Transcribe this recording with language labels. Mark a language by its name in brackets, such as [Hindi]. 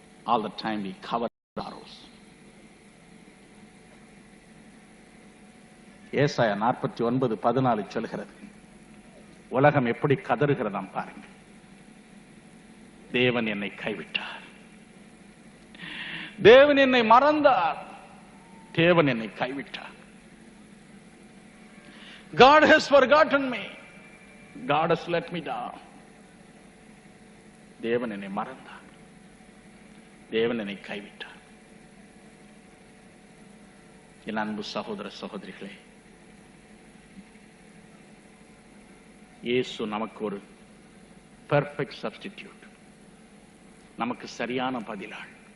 [English] All the time we cover sorrows. [Tamil] ஏசாயா 49:14 சொல்கிறது, உலகம் எப்படி கதறுகிறதாம் பாருங்க. தேவன் என்னை கைவிட்டார், தேவன் என்னை மறந்தார், தேவன் என்னை கைவிட்டார். [English] God has forgotten me, God has let me down. [Tamil] தேவன் என்னை மறந்தார், தேவன் என்னை கைவிட்டார். என் அன்பு சகோதர சகோதரிகளே, இயேசு நமக்கு ஒரு [English] perfect substitute, [Tamil] நமக்கு சரியான பதிலாள்.